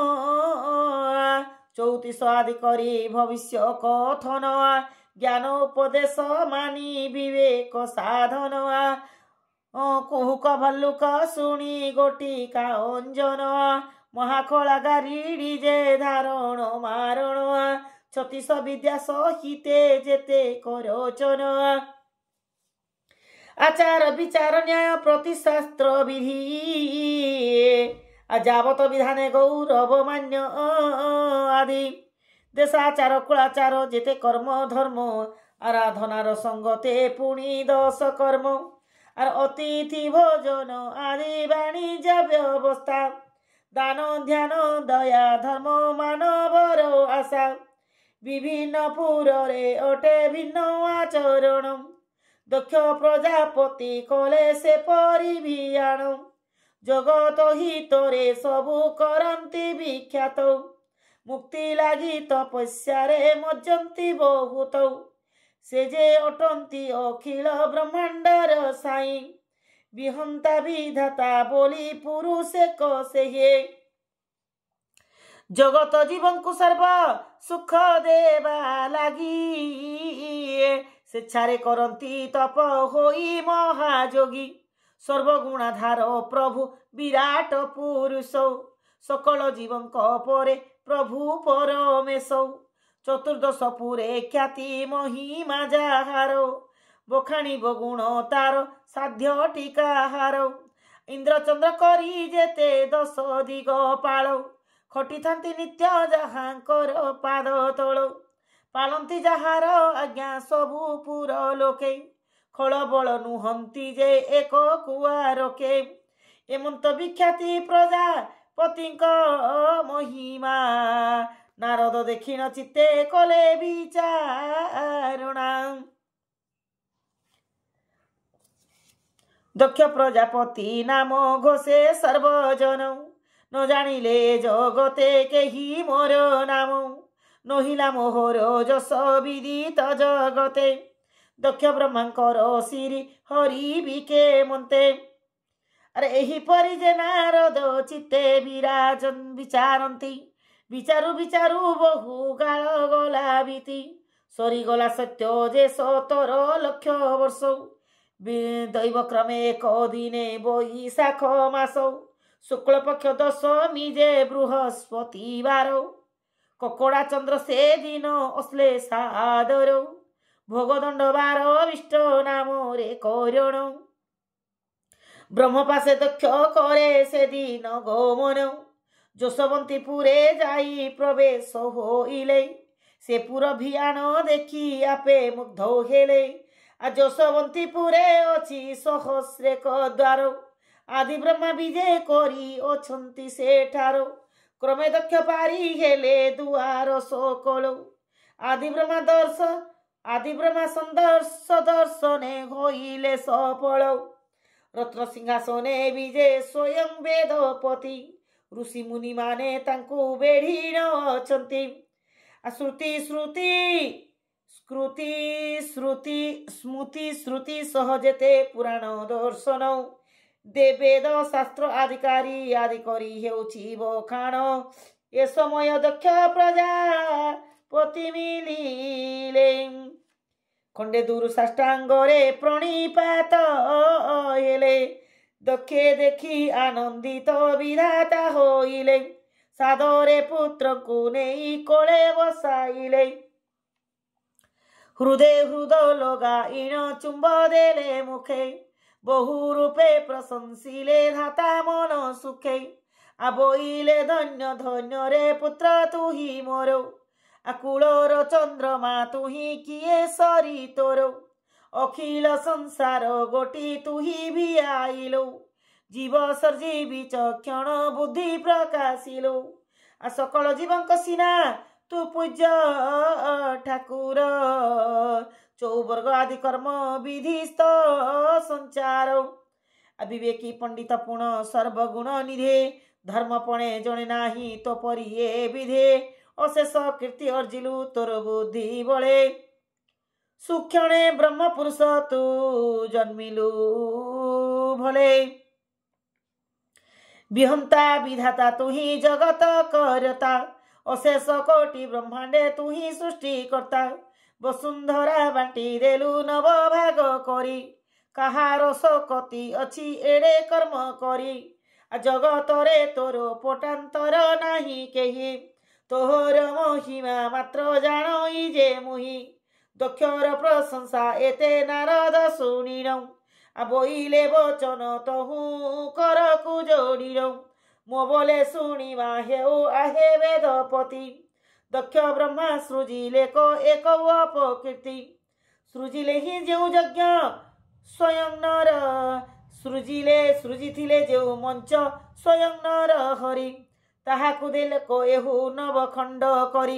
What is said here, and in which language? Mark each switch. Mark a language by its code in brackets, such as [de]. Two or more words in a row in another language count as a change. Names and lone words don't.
[or] 34 ଆଦି କରି ଭବିଷ୍ୟ କଥନ ଜ୍ଞାନ ଉପଦେଶ ମାନି ବିବେକ ସାଧନ କୁହୁକ ଭଲ୍ଲୁକ ଶୁଣି ଗୋଟିକା ଅଞ୍ଜନ ମହାଖଳା ଗାରିଡ଼ି ଯେ ଧାରଣ ମାରଣ 36 ବିଦ୍ୟା ସହିତେ ଯେତେ କରଚନ ଆଚାର ବିଚାର ନ୍ୟାୟ ପ୍ରତିଶାସ୍ତ୍ର ବିଧି ଯାବତ ବିଧାନେ ଗୌରବ ମାନ୍ୟ ଆଦି ଦେଶାଚାର କୁଳାଚାର ଯେତେ କର୍ମ ଧର୍ମ ଆରାଧନାର ସଙ୍ଗତେ ପୁଣି 10 କର୍ମ ଆର ଅତିଥି ଭୋଜନ ଆଦି ବାଣିଜ୍ୟ ବ୍ୟବସ୍ଥା ଦାନ ଧ୍ୟାନ ଦୟା ଧର୍ମ ମାନବର ଆଶା ବିଭିନ୍ନ ପୁରେ ଅଟେ ଭିନ୍ନ ଆଚରଣ ଦକ୍ଷ ପ୍ରଜାପତି କଲେ ସେ ପରିଭିୟାଣ ଜଗତ ହିତରେ ସବୁ କରନ୍ତି ବିଖ୍ୟାତ ମୁକ୍ତି ଲାଗି ତପସ୍ୟାରେ ମଜ୍ଜନ୍ତି ବହୁତ ସେ ଯେ ଅଟନ୍ତି ଅଖିଳ ବ୍ରହ୍ମାଣ୍ଡର ସାଇଁ ବିହନ୍ତା ବିଧାତା ବୋଲି ପୁରୁଷେ କସେ ଜଗତ ଜୀବନ କୋ ସର୍ବ ସୁଖ ଦେବା ଲାଗି ସ୍ୱେଚ୍ଛାରେ କରନ୍ତି ତପ ହୋଇ ମହାଯୋଗୀ ସର୍ବଗୁଣାଧାର ପ୍ରଭୁ ବିରାଟ ପୁରୁଷ ସକଳ ଜୀବନ ପରେ ପ୍ରଭୁ ପରମେଶ ଚତୁର୍ଦଶ ପୁରେ ଖ୍ୟାତି ମହିମା ଯାହାର ବଖାଣି ବଗୁଣ ତାର ସାଧ୍ୟ ଟୀକାହାର ଇନ୍ଦ୍ରଚନ୍ଦ୍ର କରି ଯେତେ 10 ଦିଗ ପାଳ ଖଟି ଥାନ୍ତି ନିତ୍ୟ ଯାହାଙ୍କର ପାଦ ତୋଳ ପାଳନ୍ତି ଯାହାର ଆଜ୍ଞା ସବୁ ପୁର ଲୋକେ ଖଳ ବଳ ନୁହନ୍ତି ଯେ ଏକ କୁଆରକେ ଏମନ୍ତ ବିଖ୍ୟାତି ପ୍ରଜାପତିଙ୍କ ମହିମା ନାରଦ ଦେଖିନ ଚିତ୍ତେ କଲେ ବିଚାରଣା ଦକ୍ଷ ପ୍ରଜାପତି ନାମ ଘୋଷେ ସର୍ବଜନ ନ ଜାଣିଲେ ଜଗତେ କେହି ମୋର ନାମ ନହିଲା ମୋହର ଯଶ ବିଦିତ ଜଗତେ ଦକ୍ଷ ବ୍ରହ୍ମାଙ୍କର ଶ୍ରୀ ହରି ବିକେ ମନ୍ତେ ଅରେ ଏହି ପରି ଯେ ନାରଦ ଚିତ୍ତେ ବିରାଜନ ବିଚାରନ୍ତି ବିଚାରୁ ବିଚାରୁ ବହୁ କାଳ ଗଲା ବିତି ସରି ଗଲା ସତ୍ୟ ଯେ 17 ଲକ୍ଷ ବର୍ଷ ଦୈବ କ୍ରମେ ଏକ ଦିନେ ବୈଶାଖ ମାସ ଶୁକ୍ଳ ପକ୍ଷ 10 ଯେ ବୃହସ୍ପତିବାର କକଡ଼ା ଚନ୍ଦ୍ର ସେ ଦିନ ଅଶ୍ଳେଷା ଆଦର ଭୋଗଦଣ୍ଡ 12 ବିଷ୍ଟ ନାମ ରେ କରଣ ବ୍ରହ୍ମପାଶେ ଦକ୍ଷ କରେ ସେ ଦିନ ଗମନ ଯଶବନ୍ତୀପୁରେ ଯାଇ ପ୍ରବେଶ ହୋଇଲେ ସେ ପୁର ଭିଆଣ ଦେଖି ଆପେ ମୁଗ୍ଧ ହେଲେ ଆ ଯଶବନ୍ତୀପୁରେ ଅଛି ସହସ୍ରେକ ଦ୍ୱାର ଆଦି ବ୍ରହ୍ମା ବିଜୟ କରି ଅଛନ୍ତି ସେଠାର କ୍ରମେ ଦକ୍ଷ ପାରି ହେଲେ ଦୁଆର ସକଳ ଆଦି ବ୍ରହ୍ମା ସନ୍ଦର୍ଶ ଦର୍ଶନେ ହୋଇଲେ ସଫଳ ରତ୍ନ ସିଂହାସନେ ବିଜୟ ସ୍ୱୟଂ ବେଦପତି ଋଷି ମୁନି ମାନେ ତାଙ୍କୁ ବେଢ଼ି ନଛନ୍ତି। ଶ୍ରୁତି ଶ୍ରୁତି ସ୍କୃତି ଶ୍ରୁତି ସ୍ମୃତି ଶ୍ରୁତି ସହଜେତେ ପୁରାଣ ଦର୍ଶନ ଦେବେଦ ଶାସ୍ତ୍ର ଆଦିକାରୀ ଆଦି କରି ହେଉଛି ବଖାଣ। ଏ ସମୟ ଦକ୍ଷ ପ୍ରଜାପତି ମିଳିଲେ ଖଣ୍ଡେ ଦୂର ସାଷ୍ଟାଙ୍ଗରେ ପ୍ରଣିପାତ ହେଲେ। ଦକ୍ଷେ ଦେଖି ଆନନ୍ଦିତ ବିଧାତା ହୋଇଲେ ସାଦରେ ପୁତ୍ର କୋ ନେଇ କୋଳେ ବସାଇଲେ। ହୃଦୟ ହୃଦ ଲଗାଇନ ଚୁମ୍ବ ଦେଲେ ମୁଖେ ବହୁ ରୂପେ ପ୍ରଶଂସିଲେ ଧାତା ମନ ସୁଖେ। ଆବୋଇଲେ ଧନ୍ୟ ଧନ୍ୟ ରେ ପୁତ୍ର ତୁ ହି ମୋର ଆକୁଳର ଚନ୍ଦ୍ରମା ତୁ ହି କିଏ ସରି ତୋର। ଅଖିଳ ସଂସାର ଗୋଟି ତୁ ହି ଭିଆଇଲୋ ଜୀବ ସର୍ଜି ବିଚକ୍ଷଣ ବୁଦ୍ଧି ପ୍ରକାଶିଲୋ। ଆ ସକଳ ଜୀବଙ୍କ ସିନା ତୁ ପୂଜ୍ୟ ଠାକୁର ଚଉବର୍ଗ ଆଦି କର୍ମ ବିଧିସ୍ତ ସଞ୍ଚାର। ବିବେକୀ ପଣ୍ଡିତ ପୁଣ ସର୍ବଗୁଣ ନିଧେ ଧର୍ମପଣେ ଜଣେ ନାହିଁ ତୋ ପରିଏ ବିଧେ। ଅଶେଷ କୀର୍ତ୍ତି ଅର୍ଜିଲୁ ତୋର ବୁଦ୍ଧି ବଳେ ସୁକ୍ଷଣେ ବ୍ରହ୍ମ ପୁରୁଷ ତୁ ଜନ୍ମିଲୁ ଭଲେ। ବିହନ୍ତା ବିଧାତା ତୁ ହି ଜଗତ କରତା ଅଶେଷ କୋଟି ବ୍ରହ୍ମାଣ୍ଡେ ତୁ ହି ସୃଷ୍ଟି କରତା। ବସୁନ୍ଧରା ବାଣ୍ଟି ଦେଲୁ ନବ ଭାଗ କରି କହାର ଶକ୍ତି ଅଛି ଏଡ଼େ କର୍ମ କରି। ଜଗତରେ ତୋର ପଟାନ୍ତର ନାହିଁ କେହି ତୋହର ମହିମା ମାତ୍ର ଜାଣଇ ଯେ ମୁହିଁ। ଦକ୍ଷର ପ୍ରଶଂସା ଏତେ ନାରଦ ଶୁଣିନଉ ବୋଇଲେ ବଚନ ତହୁଁ କରକୁ ଯୋଡ଼ିନଉ। ମୋ ବୋଲେ ଶୁଣିମା ହେଉ ଆହେ ବେଦପତି ଦକ୍ଷ ବ୍ରହ୍ମା ସୃଜିଲେ କୋ ଏକ ଅପକୀର୍ତ୍ତି। ସୃଜିଲେ ହି ଯେଉଁ ଯଜ୍ଞ ସ୍ୱୟଂ ନର ସୃଜିଥିଲେ ଯେଉଁ ମଞ୍ଚ ସ୍ୱୟଂ ନର ହରି ତାହାକୁ ଦେଲେ କୋ ଏହୁ ନବ ଖଣ୍ଡ କରି।